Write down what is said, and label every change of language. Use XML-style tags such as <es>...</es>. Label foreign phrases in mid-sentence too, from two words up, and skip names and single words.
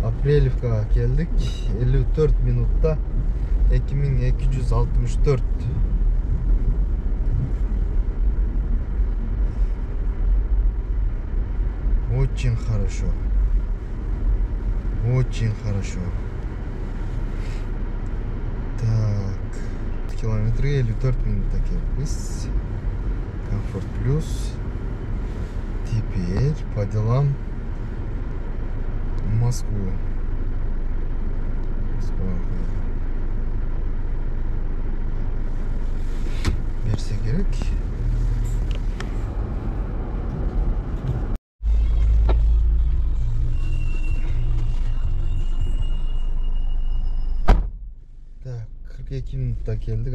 <ky>Апрелевкага келдик. 54 минутта 2264.</ky> <ru>Очень хорошо. Очень хорошо. Так.</ru> <ky>Километрге 54 минутта келдик.</ky> <ru>Комфорт плюс. Теперь по делам в Москву.</ru> <ky>Берсе керек. Так, 42 минутта келдик.</ky>